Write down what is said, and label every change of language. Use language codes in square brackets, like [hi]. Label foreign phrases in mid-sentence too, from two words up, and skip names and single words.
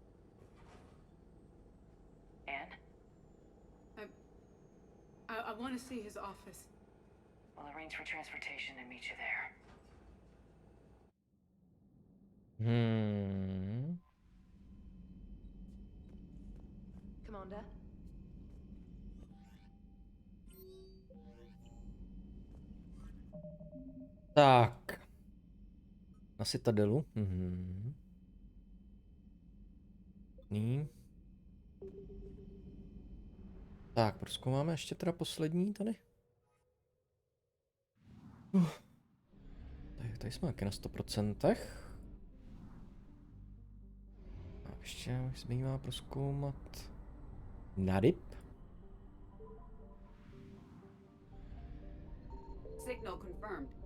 [en] Anne? I want to see his office. We'll arrange for transportation and meet you there. Hmm. Commander? [cs] Tak. Na Citadelu. Mhm. Ní. Tak, prozkoumáme ještě teda poslední tady. Tady jsme taky na 100%. A ještě zbývá prozkoumat Narib. [en] Signal confirmed.